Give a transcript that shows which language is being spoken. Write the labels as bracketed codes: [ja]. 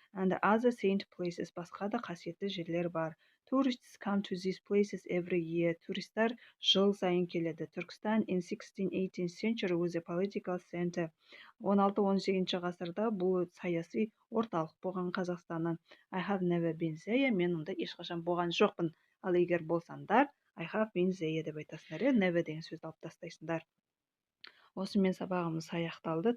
[en] And other saint places, [kk] басқа да қасиетті жерлер бар. [en] Tourists come to these places every year. [kk] Туристар жыл сайын келеді. [en] Түркістан in 16-18th century was a political center. [kk] 16-18 ғасырда бұл саяси орталық болған Қазақстаннан. [en] I have never been there. [kk] Мен онда ешқашан болған жоқпын. Ал егер болсаңдар, [en] I have been there [kk] деп айтасыңдар. Never деген сөзді алып тастайсыңдар. Осымен сабағымыз аяқталды.